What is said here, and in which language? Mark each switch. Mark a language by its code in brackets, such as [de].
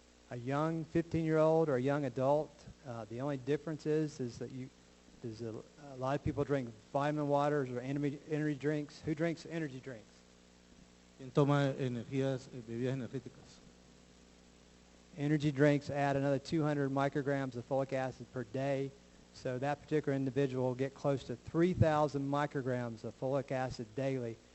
[en] A young 15-year-old or a young adult, the only difference is that a lot of people drink vitamin waters or energy drinks. Who drinks energy drinks? [es] ¿Quién toma bebidas energéticas? [en] Energy drinks add another 200 micrograms of folic acid per day, so that particular individual will get close to 3,000 micrograms of folic acid daily.